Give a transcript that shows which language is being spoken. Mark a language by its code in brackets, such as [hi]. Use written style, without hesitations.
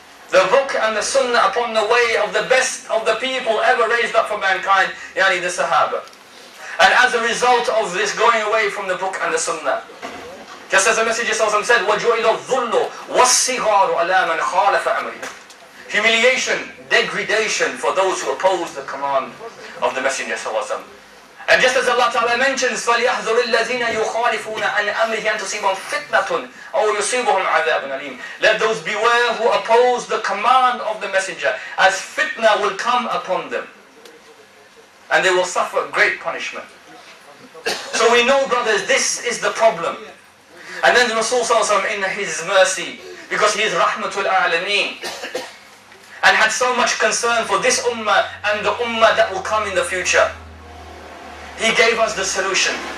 [en] The book and the sunnah upon the way of the best of the people ever raised up for mankind, yani the Sahaba. And as a result of this going away from the book and the sunnah, just as the Messenger said, [ar] وَجُعِلَ الظُّلُّ وَالصِّغَارُ عَلَى مَنْ خَالَفَ أَمْرِهِ. [en] Humiliation, degradation for those who oppose the command of the Messenger. And just as Allah Ta'ala mentions, [ar] فَلْيَحْذُرِ الَّذِينَ يُخَالِفُونَ عَنْ أَمْرِهِ أَنْ تُصِيبَهُمْ فِتْنَةٌ أَوْ يُصِيبُهُمْ عَذَابٌ أَلِيمٌ. [en] Let those beware who oppose the command of the Messenger, as fitna will come upon them, and they will suffer great punishment. So we know, brothers, this is the problem. And then the Rasul in his mercy, because he is Rahmatul Alameen, and had so much concern for this ummah and the ummah that will come in the future, he gave us the solution.